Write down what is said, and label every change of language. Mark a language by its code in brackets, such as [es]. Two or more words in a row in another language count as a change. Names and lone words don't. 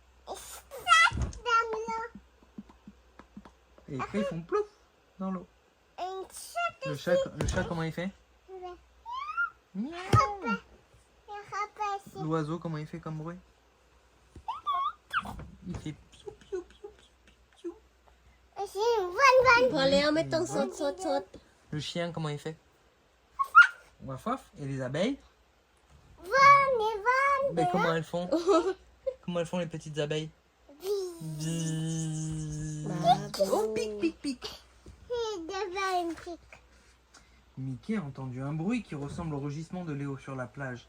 [fr] Et après, ils font plouf dans l'eau. Le chat, comment il fait? Miaou. L'oiseau, comment il fait comme bruit? Il fait piou, piou, piou, piou, piou. [th] พอแล้วไม่ต้องสด [fr] Le chien, comment il fait? Waf waf. Et les abeilles? Mais comment elles font? Comment elles font les petites abeilles? Bzzz. Oh, pic, pic, pic. Mickey a entendu un bruit qui ressemble au rugissement de Léo sur la plage.